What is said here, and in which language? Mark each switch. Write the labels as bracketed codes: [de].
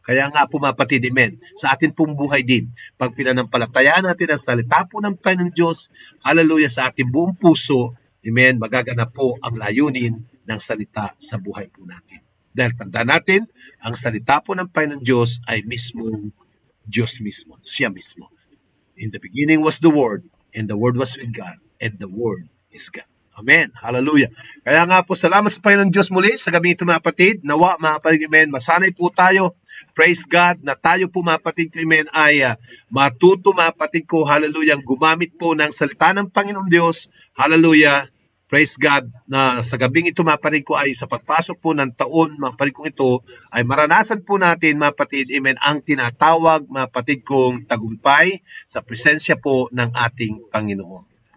[tl] Kaya nga po, mga kapatid, amen, sa atin pong buhay din, pag pinanampalatayaan natin ang salita po ng Panginoong Diyos, hallelujah, sa ating buong puso, amen, magaganap po ang layunin ng salita sa buhay po natin. Dahil tandaan natin, ang salita po ng Panginoong Diyos ay mismong Diyos mismo, siya mismo. [en] In the beginning was the Word, and the Word was with God, and the Word is God. [tl] Amen. Hallelujah. Kaya nga po, salamat sa Panginoon Diyos muli sa gabi ito, mga kapatid. Nawa, mga kapatid, amen, masanay po tayo. [en] Praise God [tl] na tayo po, mga kapatid, amen, ay matuto, mga kapatid ko, hallelujah, gumamit po ng salita ng Panginoon Diyos. Hallelujah. [en] Praise God [tl] na sa gabing ito, mga kapatid ko, ay sa pagpasok po ng taon, mga kapatid kong ito, ay maranasan po natin, mga kapatid, amen, ang tinatawag, mga kapatid kong tagumpay sa presensya po ng ating Panginoon.